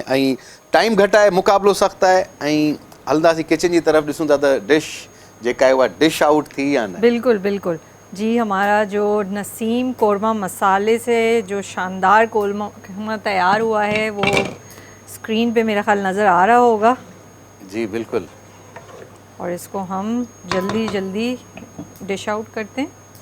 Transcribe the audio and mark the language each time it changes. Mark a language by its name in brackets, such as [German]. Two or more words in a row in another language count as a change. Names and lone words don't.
[Sindhi] ऐं टाइम घटि आहे, मुक़ाबिलो सख़्तु आहे ऐं हलंदासीं [Urdu] کچن کی طرف, [Sindhi] ॾिसूं था त डिश जेका आहे उहा [English] dish out [Sindhi] थी या न। [Urdu] بالکل بالکل جی، ہمارا جو نسیم قورمہ مسالے سے جو شاندار قورمہ تیار ہوا ہے وہ اسکرین پہ میرا خیال نظر آ رہا ہوگا. جی بالکل. اور اس کو ہم جلدی جلدی [English] dish out [Urdu] کرتے ہیں.